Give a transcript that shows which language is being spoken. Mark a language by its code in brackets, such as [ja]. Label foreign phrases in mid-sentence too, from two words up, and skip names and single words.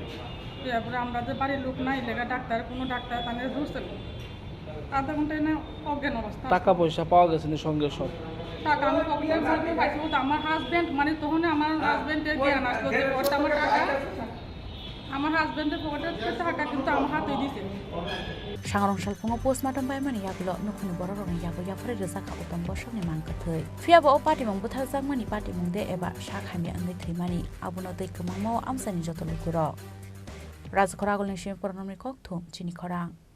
[bn] তারপরে আমরা যে বাড়ির লোক নাই লেগা ডাক্তার, কোনো ডাক্তার তাদের ধরছিল, আধা ঘন্টায় না অজ্ঞান অবস্থা। টাকা পয়সা পাওয়া গেছে না সঙ্গে সব? টাকা আমি পকেটের মধ্যে পাইছি, বলতে আমার হাজব্যান্ড, মানে তখন আমার হাজব্যান্ডের জ্ঞান আসলো যে ওটা আমার টাকা, আমার হাজব্যান্ডের পকেটের টাকা কিন্তু আমার হাতে দিছে। [trp] Sangrong salpungo postmortem bai mani yaklo nukhuni bororong yago yafre rezaka utom bosokni mangkathei fiaba o party mong buthal jangmani party mong de eba shakhami angai thimani abuno dei kmangmo amsani jotolo kuro rajkhora golni shim pornomni kokthum chini khorang